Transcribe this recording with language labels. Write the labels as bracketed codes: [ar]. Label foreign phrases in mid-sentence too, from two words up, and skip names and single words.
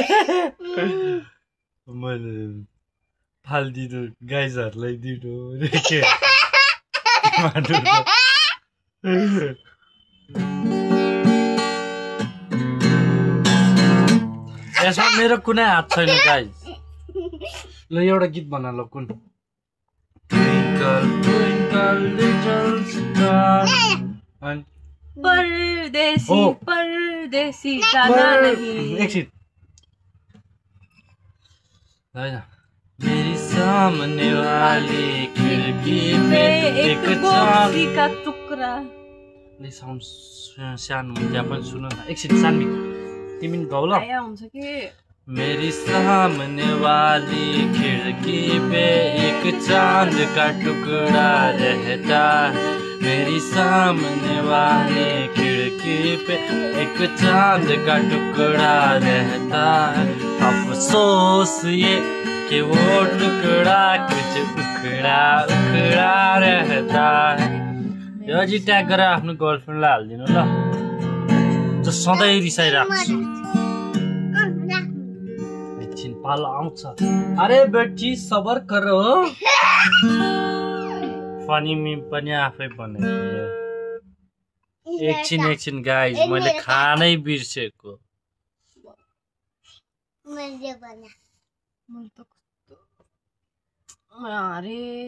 [ne] मैले फालिदिनु गाइजहरूलाई दिनु यसमा मेरो कुनै हात छैन गाइज। ल एउटा गीत बना ल कुन। [hi] परदेसी परदेसी जाना नहीं। [ne] एकछिन होइन। [hi] मेरी सामने वाली खिड़की पे एक चाँद का टुक्रा। [ne] साउन्ड सानो त्यहाँ पनि सुन न एकछिन सानमी तिमी गाउ ल। हुन्छ कि [hi] मेरी सामने वाली खिड़की पे एक चांद का टुकड़ा रहता है। मेरी सामने वाली खिड़की पे एक चांद का टुकड़ा रहता है। अफसोस ये कि वो टुकड़ा कुछ उखड़ा उखड़ा रहता है। [ne] यो जी ट्याग गरेर आफ्नो गर्लफ्रेन्डलाई हालिदिनु ल, जो सधैँ रिसाइराख्छु। एकछिन पालो आउँछ। [hi] अरे बेटी सबर करो। [en] funny meme [ne] पनि आफै बनाइदिए। एकछिन गाइज मैले खानै बिर्सेको। अरे